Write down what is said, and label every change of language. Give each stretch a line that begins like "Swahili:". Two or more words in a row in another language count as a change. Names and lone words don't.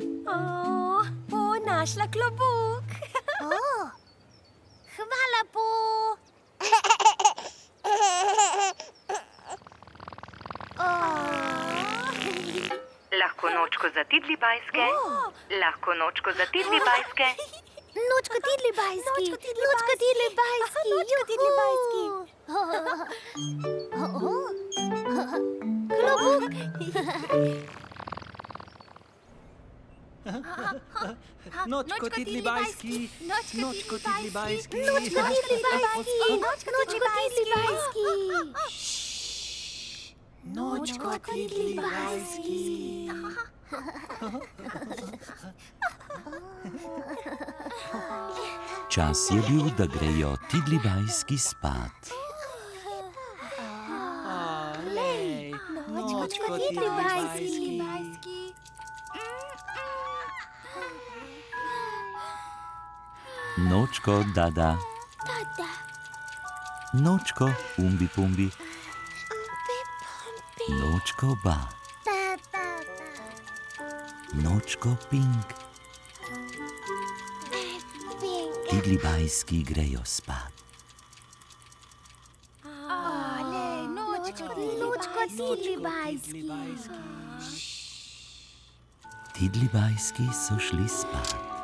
Slovenian: Našla klobuk. Hvala, Po. Lahko nočko za tidli bajske. Lahko nočko za tidli bajske. Nočko tidli bajski. Nočko tidli bajski. Nočko tidli bajski. Klobuk. Nočko tidli bajski. Nočko tidli bajski. Nočko tidli bajski. Nočko tidli bajski. Nočko tidli bajski. Čas je bil, da grejo tidli bajski spat. Lej, nočko tidli bajski. Nočko, dada. Nočko, umbi pumbi. Nočko, ba. Nočko, pink. Tidli bajski grejo spat. Nočko tidli bajski. Tidli bajski so šli spat.